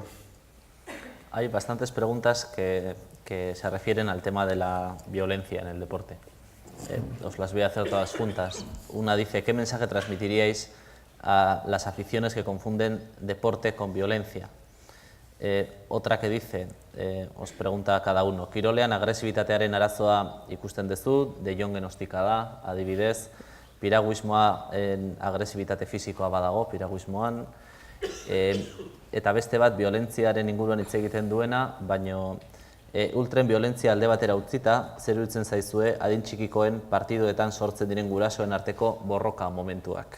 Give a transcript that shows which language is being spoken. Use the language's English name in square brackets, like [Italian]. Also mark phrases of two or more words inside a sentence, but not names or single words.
[Spanish] Hay bastantes preguntas que se refieren al tema de la violencia en el deporte. Os las voy a hacer todas juntas. Una dice, ¿qué mensaje transmitiríais a las aficiones que confunden deporte con violencia? Otra que dice, os pregunta a cada uno, [Basque] kirolean agresibitatearen arazoa ikusten duzu, de jongen ostika da, adibidez, piraguismoa agresibitate fisikoa badago, piraguismoan, eta beste bat violentziaren inguruan hitz egiten duena, baino ultren violentzia alde batera utzita, zer iruditzen zaizue adin txikikoen partiduetan sortzen diren gurasoen arteko borroka momentuak.